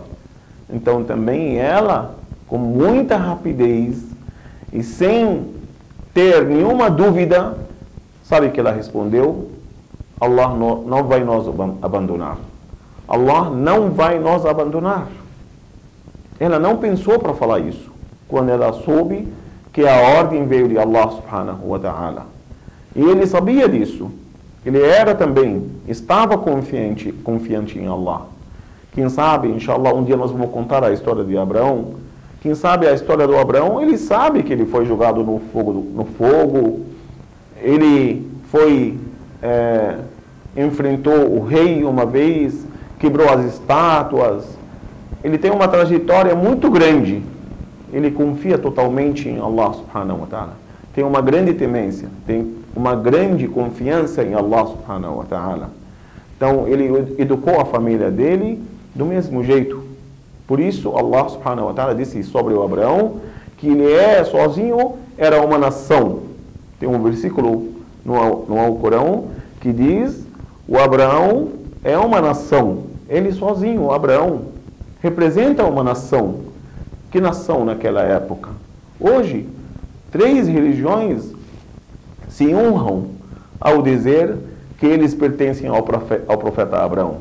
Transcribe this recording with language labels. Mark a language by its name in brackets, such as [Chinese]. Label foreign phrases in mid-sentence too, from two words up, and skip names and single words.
[Portuguese] Então também ela, com muita rapidez e sem ter nenhuma dúvida, sabe que ela respondeu? Allah não vai nos abandonar. Allah não vai nos abandonar. Ela não pensou para falar isso, quando ela soube que a ordem veio de Allah subhanahu wa ta'ala. E ele sabia disso. Ele era também, estava confiante em Allah. Quem sabe, inshallah, um dia nós vamos contar a história de Abraão. Quem sabe a história do Abraão, ele sabe que ele foi jogado no fogo. Ele foi, enfrentou o rei uma vez, quebrou as estátuas. Ele tem uma trajetória muito grande. Ele confia totalmente em Allah [Arabic] سبحانه وتعالى. [Portuguese] Tem uma grande temência, tem uma grande confiança em Allah [Arabic] سبحانه وتعالى. [Portuguese] Então, ele educou a família dele do mesmo jeito. Por isso, Allah [Arabic] سبحانه وتعالى [Portuguese] disse sobre o Abraão que ele sozinho era uma nação. Tem um versículo no Alcorão que diz: o Abraão é uma nação. Ele sozinho, o Abraão, representa uma nação. Que nação naquela época? Hoje, 3 religiões se honram ao dizer que eles pertencem ao profeta Abraão.